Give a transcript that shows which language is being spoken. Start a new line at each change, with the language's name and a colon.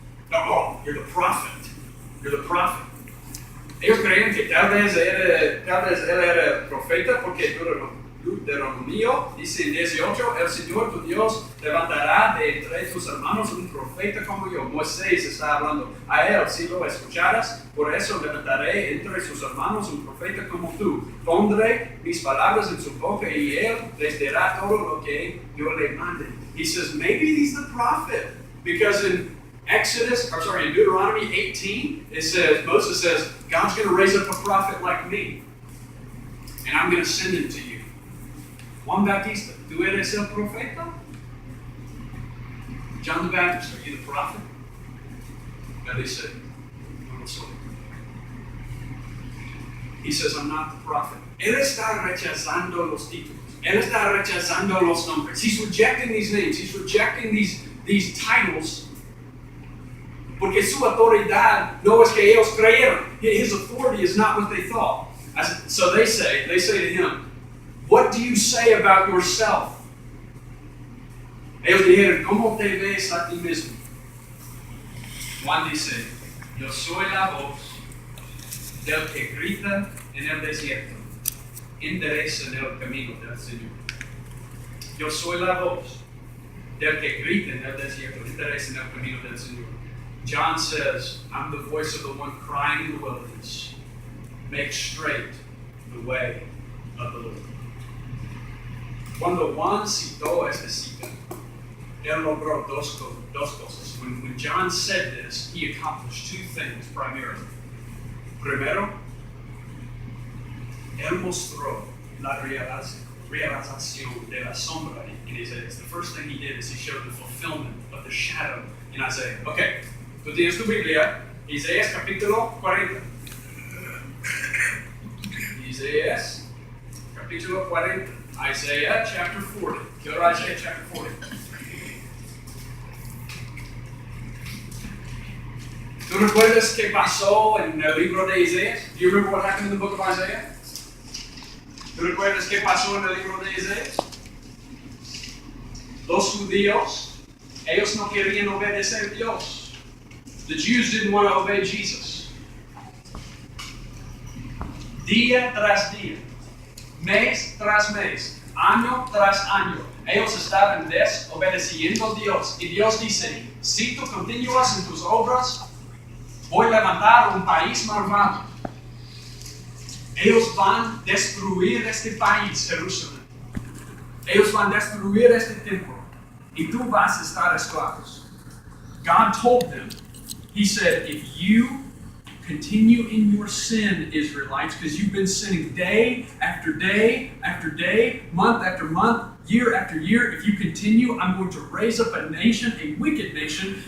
English: No, you're the prophet. You're the prophet.
Spanish: Ellos creían que tal vez él era el profeta porque Deuteronomio dice en 18, el Señor tu Dios levantará de entre tus hermanos un profeta como yo. Moisés está hablando a él, si lo escucharas, por eso levantaré entre sus hermanos un profeta como tú. Pondré mis palabras en su boca y él les dirá todo lo que yo le mande.
English: He says, maybe he's the prophet, because in Deuteronomy 18, Moses says, God's going to raise up a prophet like me, and I'm going to send him to you.
Spanish: Juan Bautista, ¿tú eres el profeta?
English: John the Baptist, are you the prophet? And they said,
Spanish: no lo soy.
English: He says, I'm not the prophet.
Spanish: Él está rechazando los títulos. Él está rechazando los nombres.
English: He's rejecting these names. He's rejecting these titles.
Spanish: Porque su autoridad no es que ellos creyeron.
English: His authority is not what they thought. So they say to him, what do you say about yourself?
Spanish: Ellos dijeron, ¿cómo te ves a ti mismo? Juan dice, yo soy la voz del que grita en el desierto, endereza en el camino del Señor. Yo soy la voz del que grita en el desierto, endereza en el camino del Señor.
English: John says, I'm the voice of the one crying in the wilderness, make straight the way of the Lord.
Spanish: Cuando Juan citó esta cita, él logró dos cosas.
English: When John said this, he accomplished two things primarily.
Spanish: Primero, él mostró la realización de la sombra
English: in Isaiah. The first thing he did is he showed the fulfillment of the shadow in Isaiah.
Spanish: Okay, tú tienes tu Biblia, Isaías capítulo 40. Isaías capítulo 40.
English: Isaiah chapter 40. Go to Isaiah chapter 40.
Spanish: recuerdas qué pasó en el libro de Isaías?
English: Do you remember what happened in the book of Isaiah?
Spanish: ¿Tú recuerdas qué pasó en el libro de Isaías? Los judíos, ellos no querían obedecer a Dios. The Jews didn't want to obey Jesus. Día tras día, mes tras mes, año tras año, ellos estaban desobedeciendo a Dios. Y Dios dice, si tú continúas en tus obras, voy a levantar un país malvado. Ellos van a destruir este país, Jerusalén. Ellos van a destruir este templo. Y tú vas a estar esclavos.
English: God told them, He said, if you continue in your sin, Israelites, because you've been sinning day after day after day, month after month, year after year, if you continue, I'm going to raise up a nation, a wicked nation.